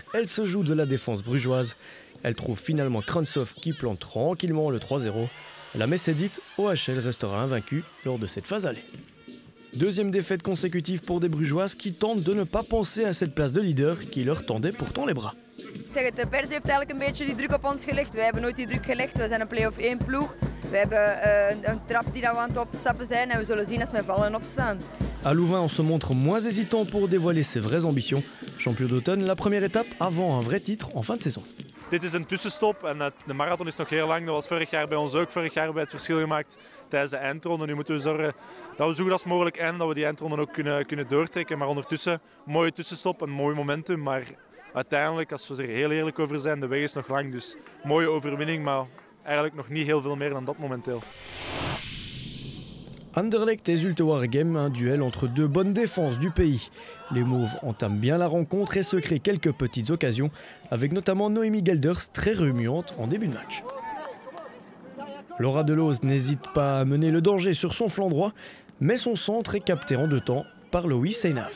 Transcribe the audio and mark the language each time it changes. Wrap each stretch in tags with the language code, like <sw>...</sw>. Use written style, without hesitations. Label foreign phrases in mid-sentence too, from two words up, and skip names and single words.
<fr>Elle se joue de la défense brugeoise. Elle trouve finalement Krantsov qui plante tranquillement le 3-0. La messe est dite, OHL restera invaincu lors de cette phase aller. Deuxième défaite consécutive pour des Brugeoises qui tentent de ne pas penser à cette place de leader qui leur tendait pourtant les bras.</fr> <nl>Ik zeg het, de pers heeft eigenlijk een beetje die druk op ons gelegd. Wij hebben nooit die druk gelegd. We zijn een play-off 1 ploeg. We hebben een trap die we aan het opstappen zijn en we zullen zien als we vallen en opstaan.</nl> <fr>À Louvain, on se montre moins hésitant pour dévoiler ses vraies ambitions. Champion d'automne, la première étape avant un vrai titre en fin de saison.</fr> <nl>Dit is een tussenstop en de marathon is nog heel lang. Dat was vorig jaar bij ons ook. Vorig jaar hebben we het verschil gemaakt tijdens de eindronde. Nu moeten we zorgen dat we zo goed als mogelijk eindigen, dat we die eindronde ook kunnen doortrekken. Maar ondertussen, een mooie tussenstop, een mooi momentum. Maar uiteindelijk, als we er heel eerlijk over zijn, de weg is nog lang. Dus mooie overwinning, maar eigenlijk nog niet heel veel meer dan dat momenteel.</nl> <fr>Anderlecht et Zulte Waregem, un duel entre deux bonnes défenses du pays. Les Mauves entament bien la rencontre et se créent quelques petites occasions, avec notamment Noémie Gelders très remuante en début de match. Laura Deloz n'hésite pas à mener le danger sur son flanc droit, mais son centre est capté en deux temps par Loïs Seinav.</fr>